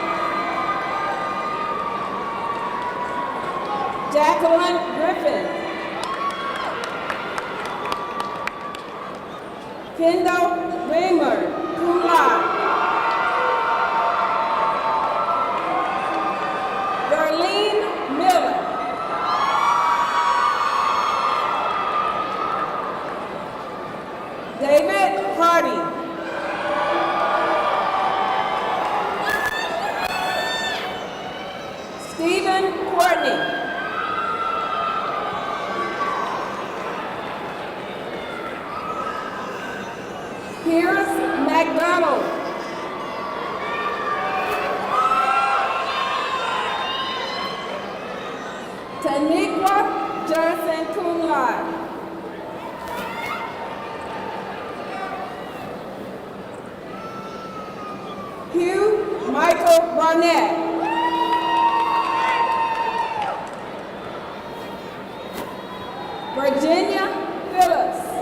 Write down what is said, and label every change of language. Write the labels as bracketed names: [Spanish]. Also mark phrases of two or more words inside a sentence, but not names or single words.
[English] Jacqueline Griffin. Kendall Raymer, [Latin] cum laude. [English] Darlene Miller. David Hardy. Stephen Courtney. Pierce McDonald. Taniqua Johnson, [Latin] cum laude. [English] Hugh Michael Barnett. Virginia Phillips.